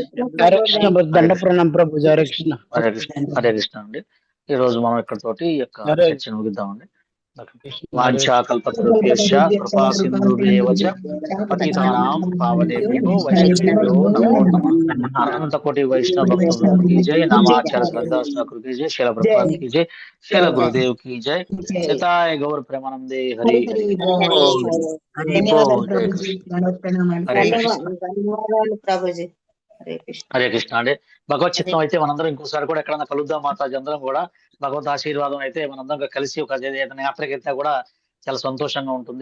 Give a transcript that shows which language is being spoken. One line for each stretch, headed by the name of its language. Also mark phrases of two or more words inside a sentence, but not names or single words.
Telugu: హరే కృష్ణ దండ ప్రణామం ప్రభుజీ. హరే కృష్ణ. హరే కృష్ణ. హరే కృష్ణ అండి. ఈ రోజు మనం ఇక్కడతోటి యొక్క చర్చను ముగిద్దామండి.
Sanskrit: వాంఛాకల్పతరుభ్యశ్చ కృపా సింధుభ్యేవ చ పతితానాం పావనేభ్యో వైష్ణవేభ్యో నమో నమః.
Telugu: అనంత కోటి వైష్ణవ భక్తులకు
Hindi: की जय, नामाचार श्रद्धा ठाकुर की जय, शैल प्रभुपाद की जय, शैल गुरुदेव की जय, सीताय गौर प्रेमानंदे हरि हरि
Telugu: ప్రభుజీ. హరే కృష్ణ అండి. భగవత్ చిత్తం అయితే మనందరం ఇంకోసారి కూడా ఎక్కడన్నా కలుద్దాం మాతాజీ, అందరం కూడా భగవత్ ఆశీర్వాదం అయితే మనందరం కలిసి ఒక ఏదైనా యాత్రకెళ్తే కూడా చాలా సంతోషంగా ఉంటుంది.